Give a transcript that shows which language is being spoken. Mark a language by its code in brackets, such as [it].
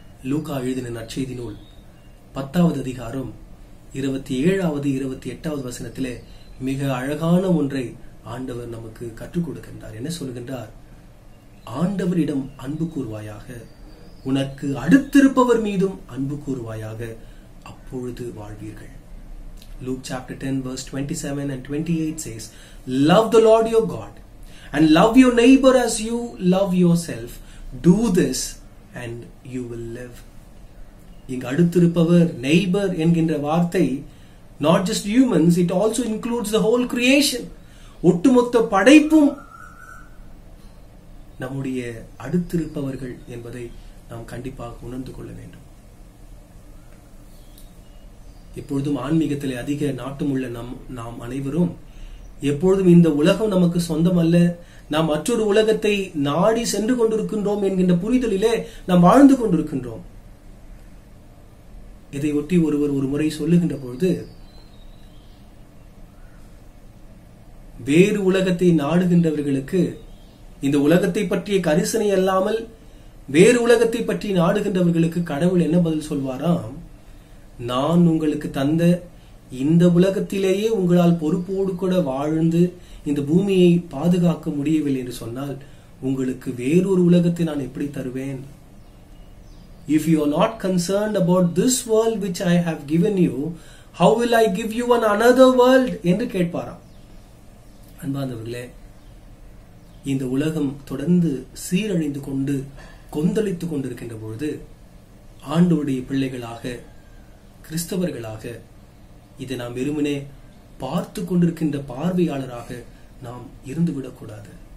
[ta] லூக்கா எழுதின நற்செய்தி நூல் 10வது அதிகாரம் 27வது 28வது வசனத்திலே மிக அழகான ஒன்றை ஆண்டவர் நமக்கு கற்றுக் கொடுக்கின்றார். என்ன சொல்கின்றார்? ஆண்டவரிடம் அன்பு கூறுவாயாக, உனக்கு அடுத்திருப்பவர் மீதும் அன்பு கூறுவாயாக, அப்பொழுது வாழ்வீர்கள். [en] Luke chapter 10 verse 27 and 28 says, "Love the Lord your God and love your neighbor as you love yourself. Do this and you will live." [ta] இங்கு அடுத்திருப்பவர், நெய்பர் என்கின்ற வார்த்தை [en] not just humans, it also includes the whole creation. [ta] ஒட்டுமொத்த படைப்பும் நம்முடைய அடுத்திருப்பவர்கள் என்பதை நாம் கண்டிப்பாக உணர்ந்து கொள்ள வேண்டும். எப்பொழுதும் ஆன்மீகத்திலே அதிக நாட்டமுள்ள நாம் அனைவரும் எப்பொழுதும் இந்த உலகம் நமக்கு சொந்தம் அல்ல, நாம் மற்றொரு உலகத்தை நாடி சென்று கொண்டிருக்கின்றோம் என்கின்ற புரிதலிலே நாம் வாழ்ந்து கொண்டிருக்கின்றோம். இதை ஒட்டி ஒருவர் ஒரு முறை சொல்லுகின்ற பொழுது, வேறு உலகத்தை நாடுகின்றவர்களுக்கு இந்த உலகத்தை பற்றிய கரிசனை அல்லாமல் வேறு உலகத்தை பற்றி நாடுகின்றவர்களுக்கு கடவுள் என்ன பதில் சொல்வாராம்? நான் உங்களுக்கு தந்த இந்த உலகத்திலேயே உங்களால் பொறுப்போடு கூட வாழ்ந்து இந்த பூமியை பாதுகாக்க முடியவில்லை என்று சொன்னால் உங்களுக்கு வேறொரு உலகத்தை நான் எப்படி தருவேன்? [en] If you are not concerned about this world which I have given you, how will I give you another world? [ta] என்று கேட்பாராம். அன்பார்ந்தவர்களே, இந்த உலகம் தொடர்ந்து சீரழிந்து கொண்டு கொந்தளித்துக் கொண்டிருக்கின்ற பொழுது ஆண்டவருடைய பிள்ளைகளாக, கிறிஸ்தவர்களாக இதை நாம் வெறுமனே பார்த்து கொண்டிருக்கின்ற பார்வையாளராக நாம் இருந்துவிடக்கூடாது.